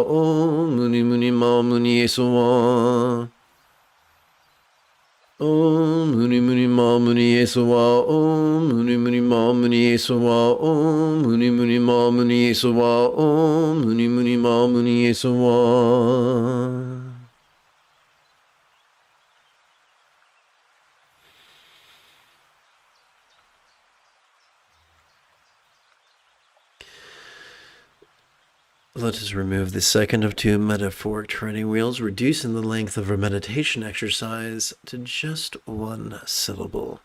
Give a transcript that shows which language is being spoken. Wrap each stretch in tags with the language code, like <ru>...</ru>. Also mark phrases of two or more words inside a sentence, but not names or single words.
<sa>Om Muni Muni Ma Muni Yesuwa. Om Muni Muni Ma Muni Yesuwa. Om Muni Muni Ma Muni Yesuwa. Om Muni Muni Ma Muni Yesuwa. Om Muni Muni Ma Muni Yesuwa.</sa> <en>Let us remove the second of two metaphoric training wheels, reducing the length of our meditation exercise to just one syllable.</en>